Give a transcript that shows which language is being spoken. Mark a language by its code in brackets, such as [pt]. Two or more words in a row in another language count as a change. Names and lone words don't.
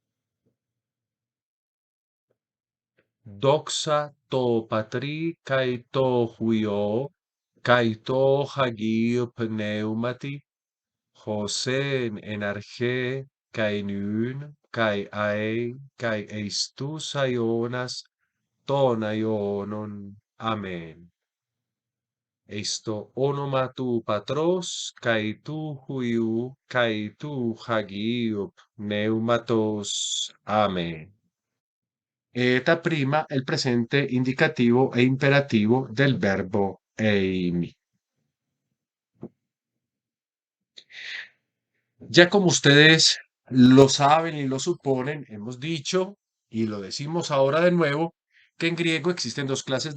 [el] Δόξα το Πατρί καί το Υιό, καί το Αγίο Πνεύματι, Χωσέν εν αρχαί καί νυν, καί αε, καί εις τους αιώνας των αιώνων. Αμέν. Εις το όνομα του Πατρός, καί του Υιού, καί του Αγίου Πνεύματος. [es] Amén. Eta prima el presente indicativo e imperativo del verbo eimi. Ya como ustedes lo saben y lo suponen, hemos dicho y lo decimos ahora de nuevo, que en griego existen dos clases